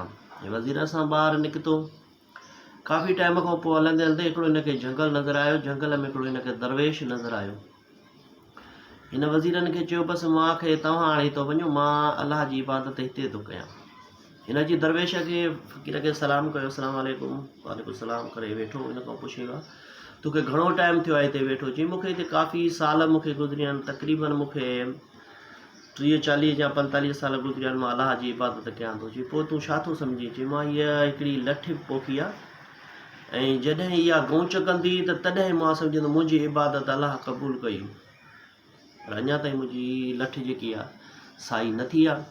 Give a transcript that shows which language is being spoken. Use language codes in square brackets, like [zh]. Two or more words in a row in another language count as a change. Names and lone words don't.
[sd] वज़ीर सां ॿाहिरि निकितो। काफ़ी टाइम खां पोइ हलंदे हलंदे हिकिड़ो हिनखे जंगल नज़र आयो। जंगल में हिकिड़ो हिनखे दरवेश नज़र आयो। हिन वज़ीरनि खे चयो बसि मूंखे तव्हां हाणे थो वञो, मां अलाह जी इबादत हिते थो कयां। हिन जी दरवेश खे फ़क़ीर खे सलाम कयो, [ar] السلام عليكم, وعليكم السلام [sd] करे वेठो। हिन खां पुछियो आहे तोखे घणो टाइम थियो आहे हिते वेठो? चई मूंखे हिते काफ़ी साल मूंखे गुज़रिया आहिनि, तक़रीबन मूंखे 30-40 या 45 साल गुज़रिया आहिनि, मां अलाह जी इबादत कयां थो। चई पोइ तूं छा थो सम्झी? चई मां हीअ हिकिड़ी लठ पोखी आहे ऐं जॾहिं इहा गौंच कंदी त तॾहिं मां सम्झंदुमि मुंहिंजी इबादत अलाह क़बूलु कई, पर अञा ताईं मुंहिंजी लठ जेकी आहे साई न थी आहे।